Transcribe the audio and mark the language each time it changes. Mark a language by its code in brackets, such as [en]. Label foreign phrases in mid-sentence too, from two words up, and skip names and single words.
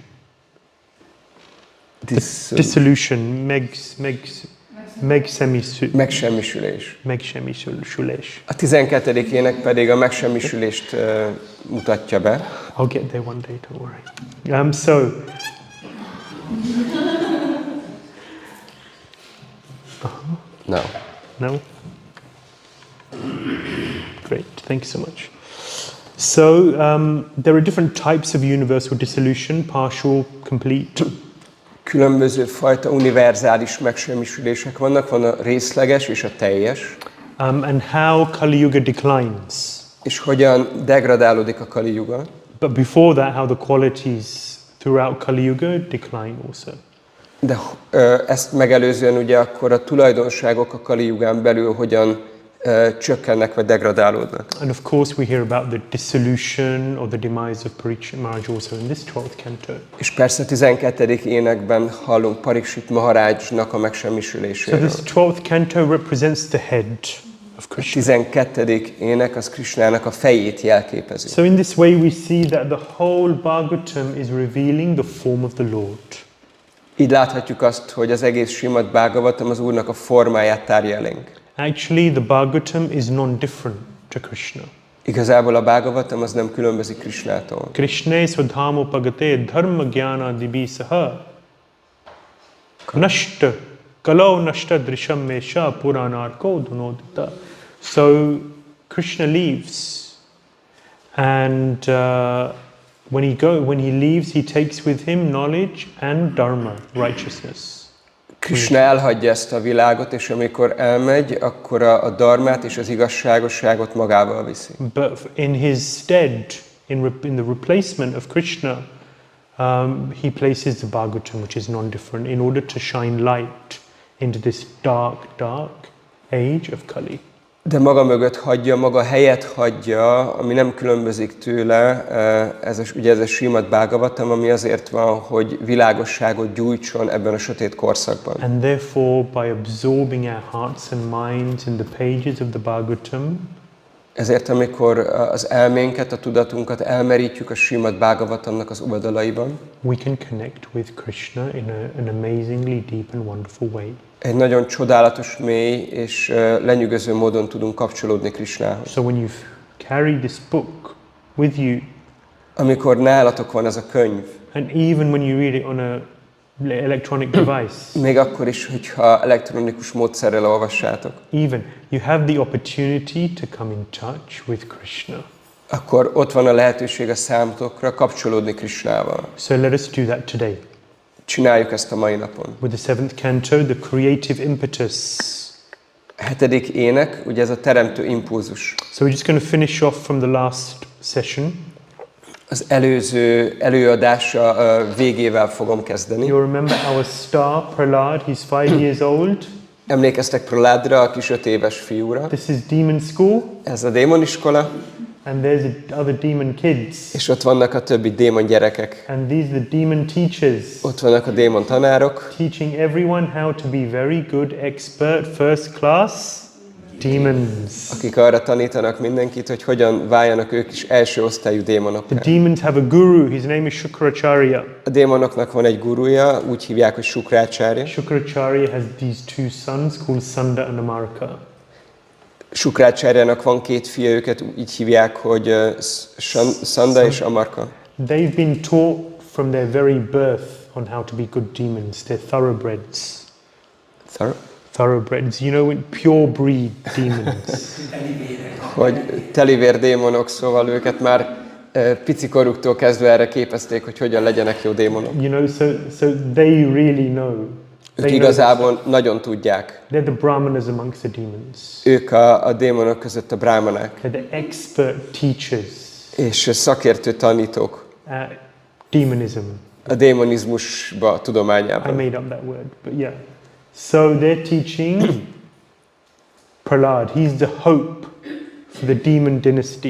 [en] Dissolution, [hu] Megsemmisülés. Megsemmisülés. A 12. ének pedig a megsemmisülést mutatja be. [en] I'll get there one day, don't worry. No. No? Great, thank you so much. So, there are different types of universal dissolution, partial, complete. [hu] Különböző fajta univerzális megsemmisülések vannak, van a részleges és a teljes. [en] And how Kali Yuga declines. [hu] És hogyan degradálódik a Kali Yuga. [en] But before that, how the qualities throughout Kali Yuga decline also. [hu] De ezt megelőzően ugye akkor a tulajdonságok a Kali Yugán belül hogyan csökkennek vagy degradálódnak. [en] And of course we hear about the dissolution or the demise of Parikshit Maharaj also in this 12th canto. [hu] És persze a 12. énekben hallunk Parikshit Maharajnak a megsemmisüléséről. [en] So this 12th canto represents the head of [hu] A Krishna. 12. ének az Krishnának a fejét jelképezi. [en] So in this way we see that the whole Bhagavatam is revealing the form of the Lord. [hu] Így láthatjuk azt, hogy az egész Śrīmad-Bhāgavatam az Úrnak a formáját tárja elénk. [en] Actually, the Bhagavatam is non-different to Krishna. [hu] Igazából a Bhāgavatam az nem különbözik Krishnától. [sa] Krishne swadhamo pagate dharma gyana dibisaha nashta kalau nashta drisham mesha puranarko dunodita. [en] So Krishna leaves, and when he leaves, he takes with him knowledge and dharma, righteousness. [hu] Krishna elhagyja ezt a világot, és amikor elmegy, akkor a dharmát és az igazságosságot magával viszi. [en] But in his stead, in the replacement of Krishna, he places the Bhagavatam, which is non-different, in order to shine light into this dark, dark age of Kali. [hu] De maga mögött hagyja, maga helyet hagyja, ami nem különbözik tőle, ugye ez a Śrīmad-Bhāgavatam, ami azért van, hogy világosságot gyújtson ebben a sötét korszakban. [en] And therefore, by absorbing our hearts and minds in the pages of the Bhagavatam, [hu] ezért, amikor az elménket, a tudatunkat elmerítjük a Śrīmad-Bhāgavatamnak az oldalaiban, [en] we can connect with Krishna in an amazingly deep and wonderful way. [hu] Egy nagyon csodálatos, mély és lenyűgöző módon tudunk kapcsolódni Krishnához. [en] So when you carry this book with you, [hu] amikor nálatok van ez a könyv, [en] and even when you read it on a electronic device, [hu] még akkor is, hogyha elektronikus módszerrel olvassátok, [en] even you have the opportunity to come in touch with Krishna. [hu] akkor ott van a lehetőség a számotokra kapcsolódni Krishnával. [en] So let us do that today. [hu] Csináljuk ezt a mai napon. [en] With the 7th canto, the creative impetus. [hu] 7. ének, ugye ez a teremtő impulzus. [en] So we're just going to finish off from the last session. [hu] Az előző előadása végével fogom kezdeni. [en] You'll remember our star, Prahlāda, he's 5 years old. [hu] Emlékeztek Prahlādra, a kis 5 éves fiúra. [en] This is demon school. [hu] Ez a démoniskola. [en] And there's other demon kids. [hu] És ott vannak a többi démon gyerekek. [en] And these are the demon teachers. [hu] Ott vannak a démon tanárok. [en] Teaching everyone how to be very good, expert, first class demons. [hu] Akik arra tanítanak mindenkit, hogy hogyan váljanak ők is első osztályú démonokká. [en] The demons have a guru, his name is Shukracharya. [hu] A démonoknak van egy guruja, úgy hívják, hogy Shukracharya. [en] Shukracharya has these two sons called Sanda and Amarka. [hu] Shukracharjának van 2 fia, őket így hívják, hogy Sanda és Amarka. [en] They've been taught from their very birth on how to be good demons. They're thoroughbreds. Thoroughbreds, you know, pure breed demons. [hu] Hogy telivér démonok, szóval őket már picikoruktól kezdve erre képezték, hogy hogyan legyenek jó démonok. [en] You know, so they really know. [hu] Ők igazából nagyon tudják. [en] They're the brahmanas amongst the demons. [hu] Ők a démonok között a brahmanák. [en] They're the expert teachers. [hu] És szakértő tanítók. [en] Demonism. [hu] A démonizmusba, tudományában. [en] I made up that word, but yeah. So they're teaching Prahlāda. He's the hope for the demon dynasty.